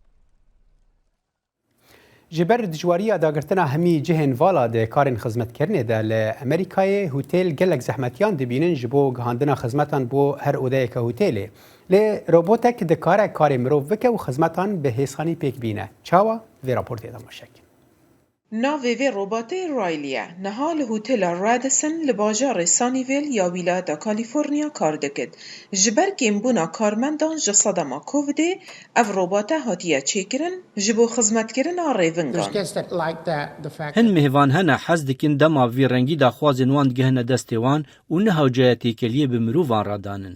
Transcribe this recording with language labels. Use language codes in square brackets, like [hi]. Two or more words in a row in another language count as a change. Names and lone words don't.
[ku] Ji ber dijwariya dagirtina hemî cihên vala de karên xizmetkirinê de li Amerîkayê hûtêl gelek zehmetiyan dibînin ji bo gihandina xizmetan bo her odeyeke hûtêlê. Lê robotek dikare karê mirov bike û xizmetan bi hêsanî pêk bîne. Çawa vê raportê de maşek. ناوی وی رباتی رایلیه نها لهوتل رادیسن لباجار سانیویل یا ولایت کالیفرنیا کار دکد. جبر کمبونا کارمندان جسادما کوویدی اف رباته هاتیه چیکرن جبو خدمت کردن ریونگان. هن مهوان هنا حز دکن دما وی رنگی دا خوازن وان گهنه دستوان و نه جایتی کلیه بمروان را دانن.